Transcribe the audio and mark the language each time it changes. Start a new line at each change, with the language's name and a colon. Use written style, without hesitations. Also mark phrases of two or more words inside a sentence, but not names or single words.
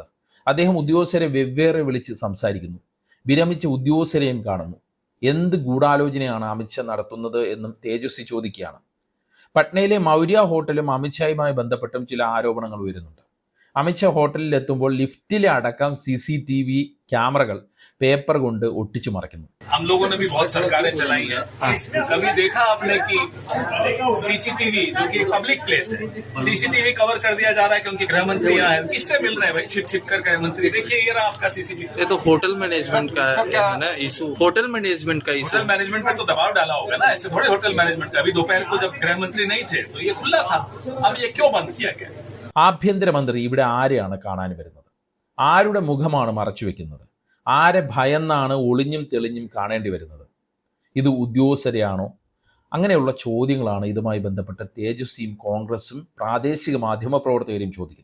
Malayalam: അദ്ദേഹം ഉദ്യോഗസ്ഥരെ വെവ്വേറെ വിളിച്ച് സംസാരിക്കുന്നു, വിരമിച്ച ഉദ്യോഗസ്ഥരെയും കാണുന്നു. എന്ത് ഗൂഢാലോചനയാണ് അമിത്ഷാ നടത്തുന്നത് എന്നും തേജസ്വി ചോദിക്കുകയാണ്. പട്നയിലെ മൗര്യ ഹോട്ടലും അമിത്ഷായുമായി ബന്ധപ്പെട്ടും ചില ആരോപണങ്ങൾ ഉയരുന്നുണ്ട്. അമിത്ഷാ ഹോട്ടലിൽ എത്തുമ്പോൾ ലിഫ്റ്റിലെ അടക്കം CCTV ക്യാമറകൾ പേപ്പർ കൊണ്ട് ഒട്ടിച്ചു മറയ്ക്കുന്നു.
Hindi: हम लोगों ने भी बहुत सरकारें चलाई हैं. कभी देखा आपने कि CCTV, जो कि एक
English: public place
Hindi: है, CCTV कवर कर दिया जा रहा है कि उनके गृह मंत्री यहाँ है? किससे मिल रहे हैं भाई? छिप छिप कर गृह मंत्री, देखिए ये रहा आपका CCTV. ये तो
English: hotel management
Hindi: का है ना इशू,
English: hotel management
Hindi: का इशू।
English: hotel management
Hindi: पे तो दबाव डाला होगा ना, ऐसे थोड़े
English: hotel management
Hindi: का. अभी दोपहर को जब गृह मंत्री नहीं थे तो ये खुला था, अब ये क्यों बंद किया गया?
Malayalam: ആഭ്യന്തരമന്ത്രി ഇവിടെ ആരെയാണ് കാണാൻ വരുന്നത്? ആരുടെ മുഖമാണ് മറച്ചു വെക്കുന്നത്? ആരെ ഭയന്നാണ് ഒളിഞ്ഞും തെളിഞ്ഞും കാണേണ്ടി വരുന്നത്? ഇത് ഉദ്യോഗസ്ഥരെയാണോ? അങ്ങനെയുള്ള ചോദ്യങ്ങളാണ് ഇതുമായി ബന്ധപ്പെട്ട് തേജസ്വിയും കോൺഗ്രസും പ്രാദേശിക മാധ്യമ പ്രവർത്തകരെയും ചോദിക്കുന്നത്.